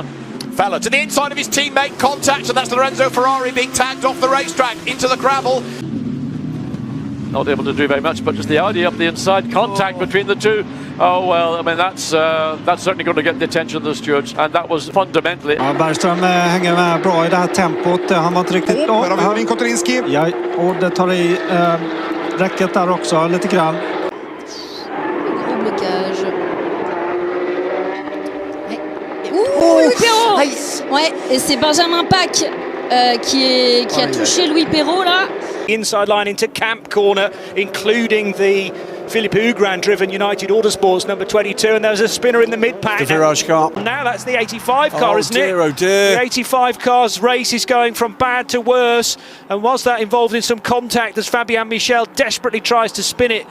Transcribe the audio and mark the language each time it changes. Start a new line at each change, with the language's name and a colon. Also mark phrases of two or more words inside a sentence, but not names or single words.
English: Fella to the inside of his teammate, contact, and that's Lorenzo Ferrari being tagged off the racetrack into the gravel. Not able to do very much, but just the Audi up the inside, contact between the two. Oh well, I mean that's certainly going to get the attention of the stewards, and that was fundamentally...
Swedish: Ja, Bergström hänger med bra i det här tempot. Han var inte riktigt... Där har vi Kotorinski. Ja, och det tar i räcket där också, lite grann.
French: Gros blocage. Louis Perrault. Ouais, et c'est Benjamin Pack qui a touché Louis Perrault là.
English: Inside line into Camp Corner, including the Philippe Hugran-driven United Autosports number 22, and there's a spinner in the mid-pack. The Virage car. Now that's the 85 car, isn't it? Oh dear. The 85 car's race is going from bad to worse, and was that involved in some contact as Fabian Michel desperately tries to spin it.